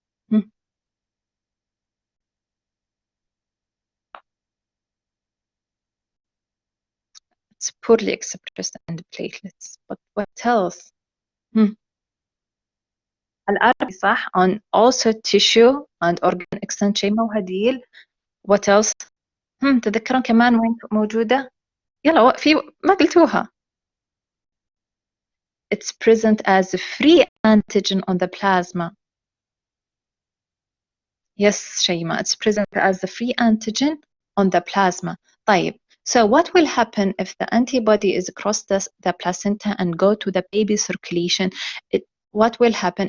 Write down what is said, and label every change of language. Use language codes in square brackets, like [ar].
[en] It's poorly expressed in the platelets. But what else? [ar] الRBC صح [en] on also tissue and organ extension وهديل. What else? [ar] تذكرون كمان وين موجودة؟ يلا في ما قلتوها. [en] It's present as a free antigen on the plasma. Yes, Shayma, it's present as a free antigen on the plasma. [ar] طيب. [en] So what will happen if the antibody is across the placenta and go to the baby circulation? What will happen?